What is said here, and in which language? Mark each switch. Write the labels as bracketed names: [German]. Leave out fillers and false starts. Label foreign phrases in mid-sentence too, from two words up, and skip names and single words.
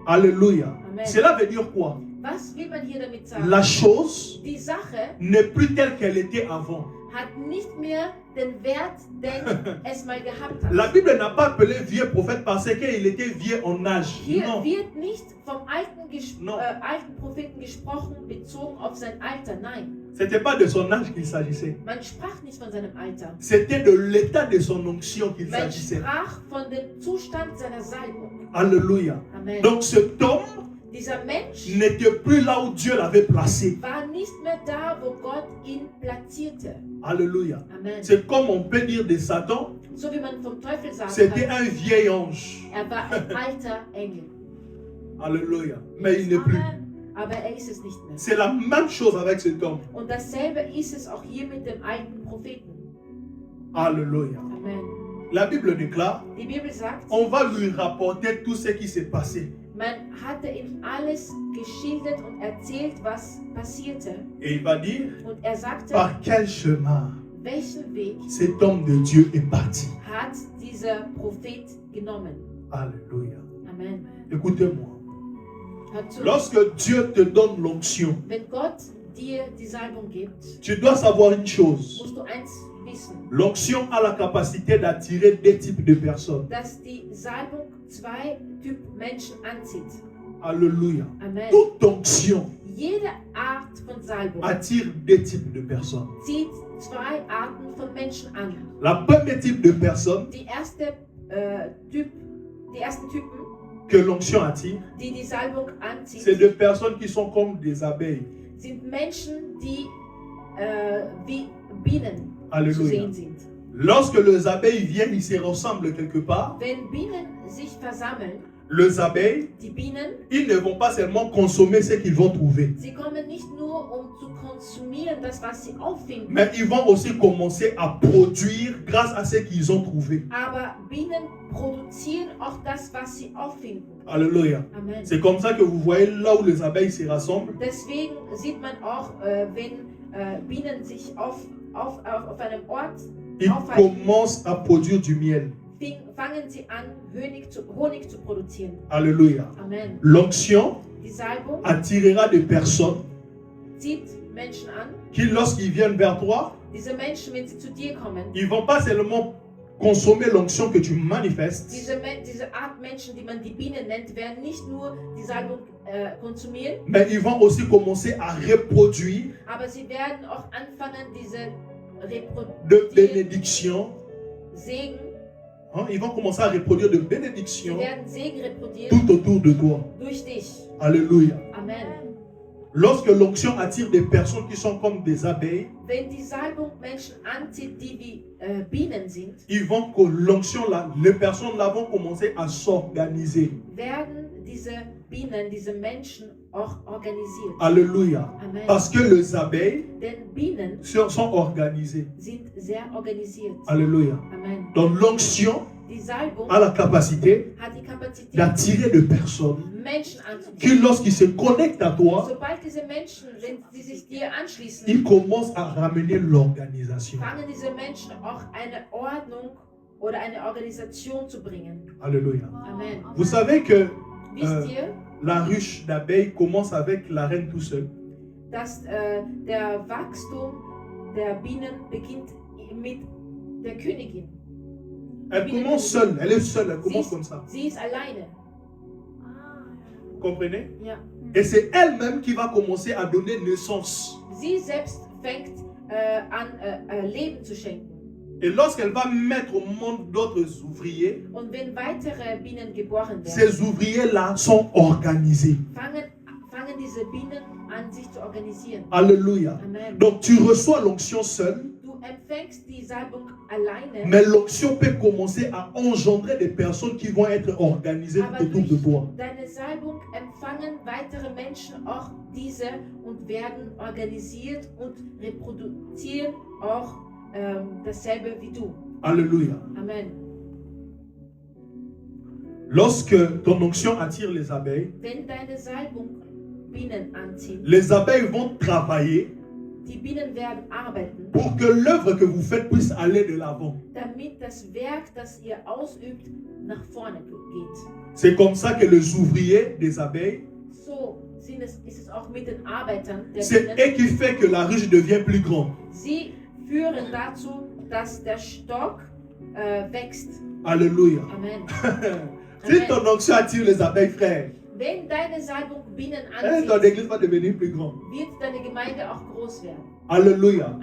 [French] Alléluia. Amen. Cela veut dire quoi? [German] Was will man hier damit sagen? [French] La chose [German] Die Sache [French] n'est plus telle qu'elle était avant. [German] hat nicht mehr den Wert, den es mal gehabt hat. [French] La Bible n'a pas appelé vieux prophète parce qu'il était vieux en âge. [German] Hier [French] Non. [German] wird nicht vom [French] Non. [German] alten Propheten gesprochen, bezogen auf sein Alter. Nein, [French] C'était pas de son âge qu'il s'agissait. [German] man sprach nicht von seinem Alter. [French] C'était de l'état de son onction qu'il [German] Man [French] s'agissait. [German] sprach von dem Zustand seiner Salbung. [French] Alléluia. Amen. Donc cet homme [German] Dieser Mensch [French] n'était plus là où Dieu l'avait placé. [German] war nicht mehr da, wo Gott ihn platzierte. [French] Alléluia. Amen. C'est comme on peut dire de Satan, [German] So wie man vom Teufel sagen [French] c'était [German] kann, [French] un vieil ange. [German] er war ein alter Engel. [French] Alléluia. Mais il n'est plus. [German] Aber er ist es nicht mehr. [French] C'est la même chose avec cet homme. [German] Und dasselbe ist es auch hier mit dem alten Propheten. [French] Alléluia. Amen. La Bible déclare, [German] Die Bibel sagt, [French] on va lui rapporter tout ce qui s'est passé. [German] man hatte ihm alles geschildert und erzählt, was passierte. [French] Et il va dire, [German] Und er sagte, [French] par quel chemin [German] welchen Weg [French] cet homme de Dieu est parti. [German] hat dieser Prophet genommen? [French] Alléluia. Amen. Écoutez-moi. [German] Hör zu. [French] Lorsque Dieu te donne l'onction, [German] Wenn Gott dir die Salbung gibt, [French] tu dois savoir une chose. [German] musst du eins wissen, [French] L'onction a la capacité d'attirer deux types de personnes. [German] dass die Salbung zwei Typ Menschen anzieht. [French] Alléluia. Amen. Toute onction [German] Jede Art von Salbung [French] attire deux types de personnes. [German] zieht zwei Arten von Menschen an. [French] La première type de personne [German] Die ersten Typen, [French] que l'onction attire, [German] die die Salbung [French] c'est [German] anzieht, [French] des personnes qui sont comme des abeilles. [German] sind Menschen, die wie Bienen zu [French] Alléluia. [German] sehen sind. [French] Lorsque les abeilles viennent, ils se ressemblent quelque part. [German] Wenn Bienen sich versammeln, [French] Les abeilles, [German] die Bienen, [French] ils ne vont pas seulement consommer ce qu'ils vont trouver, [German] sie kommen nicht nur, um zu konsumieren, das, was sie auffinden, [French] mais ils vont aussi commencer à produire grâce à ce qu'ils ont trouvé. [German] aber Bienen produzieren auch das, was sie auffinden. [French] Alléluia. Amen. C'est comme ça que vous voyez là où les abeilles se rassemblent. [German] Deswegen sieht man auch, wenn Bienen sich auf einem Ort [French] Ils [German] aufhalten, [French] commencent à produire du miel. [German] fangen sie an, Honig zu produzieren. [French] Alléluia. Amen. L'onction [German] Die Salbung [French] attirera des personnes [German] zieht Menschen an. [French] qui, lorsqu'ils viennent vers toi, [German] Diese Menschen, wenn sie zu dir kommen, [French] ils ne vont pas seulement consommer l'onction que tu manifestes, [German] diese Art Menschen, die man die Bienen nennt, werden nicht nur die Salbung konsumieren, [French] mais ils vont aussi commencer à reproduire [German] aber sie werden auch anfangen, diese [French] de bénédictions. [German] Segen, [French] Hein, ils vont commencer à reproduire de [German] sie [French] bénédictions [German] werden Segen reproduzieren [French] tout autour de toi. [German] durch dich. [French] Alléluia. Amen. Lorsque l'onction attire des personnes qui sont comme des abeilles, [German] Wenn die Salbung Menschen anzieht, die wie Bienen sind, [French] ils vont que l'onction là, les personnes là vont commencer à s'organiser. [German] werden diese Bienen, diese Menschen auch organisiert. [French] Alléluia. Amen. Parce que les abeilles [German] Denn Bienen [French] sont organisées. [German] sind sehr organisiert. [French] Alléluia. Amen. Donc l'onction [German] Die Salbung [French] a la capacité [German] hat die Kapazität, [French] d'attirer des personnes [German] Menschen [French] qui, [German] anzuziehen. [French] lorsqu'ils se connectent à toi, [German] Sobald diese Menschen, wenn sie sich dir anschließen, [French] ils commencent à ramener l'organisation. [German] fangen diese Menschen auch eine Ordnung oder eine Organisation zu bringen. [French] Alléluia. Amen. Vous savez que [German] Wisst ihr, [French] la ruche d'abeilles commence avec la reine tout seul. [German] dass der Wachstum der Bienen beginnt mit der Königin. [French] Elle commence seule, elle est seule, elle commence comme ça. [German] Sie ist alleine. [French] Vous comprenez? [German] Ja. [French] Et c'est elle-même qui va commencer à donner naissance. [German] Sie selbst fängt an, Leben zu schenken. [French] Et lorsqu'elle va mettre au monde d'autres ouvriers, [German] Und wenn weitere Bienen geboren werden, [French] ces ouvriers-là sont organisés. [German] fangen diese Bienen an, sich zu organisieren. [French] Alléluia. Amen. Donc tu reçois l'onction seule, [German] Du empfängst die Salbung alleine, [French] mais l'onction peut commencer à engendrer des personnes qui vont être organisées [German] aber [French] autour de [German] durch [French] toi. [German] deine Salbung empfangen weitere Menschen auch diese und werden organisiert und reproduzieren auch dasselbe wie du. [French] Alléluia. Amen. Lorsque ton onction attire les abeilles, [German] Wenn deine Salbung Bienen anzieht, [French] les abeilles vont travailler [German] die Bienen werden arbeiten, [French] pour que l'œuvre que vous faites puisse aller de l'avant. [German] damit das Werk, das ihr ausübt, nach vorne geht. [French] C'est comme ça que les ouvriers des abeilles, [German] So ist es auch mit den Arbeitern der [French] c'est [German] Bienen. [French] eux qui fait que la ruche devient plus grande. [German] Sie führen dazu, dass der Stock wächst. [French] Alléluia. Amen. Si ton onction attire les abeilles, frère, [German] Wenn deine Salbung Bienen [French] ton [German] anzieht, [French] église va devenir plus grande. [German] wird deine Gemeinde auch groß werden. [French] Alléluia.